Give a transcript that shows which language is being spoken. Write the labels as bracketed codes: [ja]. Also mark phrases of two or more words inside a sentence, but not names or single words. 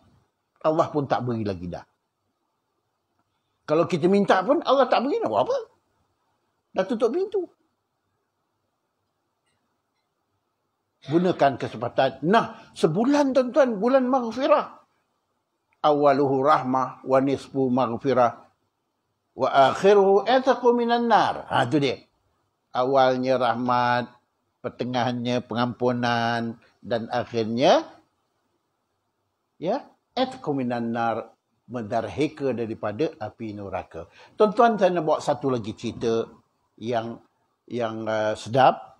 [ms] Allah pun tak beri lagi dah. Kalau kita minta pun Allah tak beri, nak buat apa? Dah tutup pintu. Gunakan kesempatan. Nah, sebulan tuan-tuan, bulan maghfirah. [ar] أوله رحمة ونصفه مغفرة. وآخره عتق من النار. [ms] Tu dia. Awalnya rahmat, pertengahannya pengampunan, dan akhirnya [ar] عتق من النار, [ms] mendarhaka daripada api neraka. Tuan-tuan, saya nak bawa satu lagi cerita yang sedap.